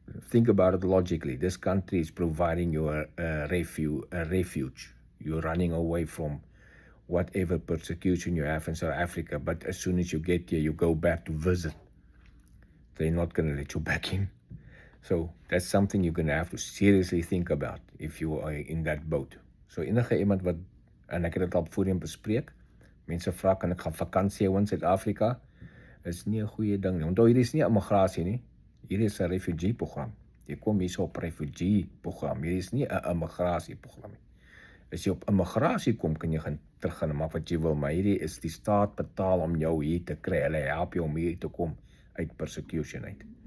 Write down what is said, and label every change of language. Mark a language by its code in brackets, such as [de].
[en] Think about it logically. This country is providing you a refuge. You're running away from whatever persecution you have in South Africa, but as soon as you get here, you go back to visit. They're not going to let you back in. So that's something you're going to have to seriously think about if you are in that boat. [af] So enige iemand wat, en ek het dit al voorheen bespreek, mense vra kan ek gaan vakansie hou in Suid-Afrika, is nie 'n goeie ding nie. Onthou, hierdie is nie 'n immigrasie nie. Hierdie is 'n refugee program. Jy kom hier op refugee program. Hierdie is nie 'n immigrasie program nie. As jy op immigrasie kom, kan jy gaan terug gaan maak wat jy wil, maar hierdie is die staat betaal om jou hier te kry. Hulle help jou om hier te kom uit persecution uit.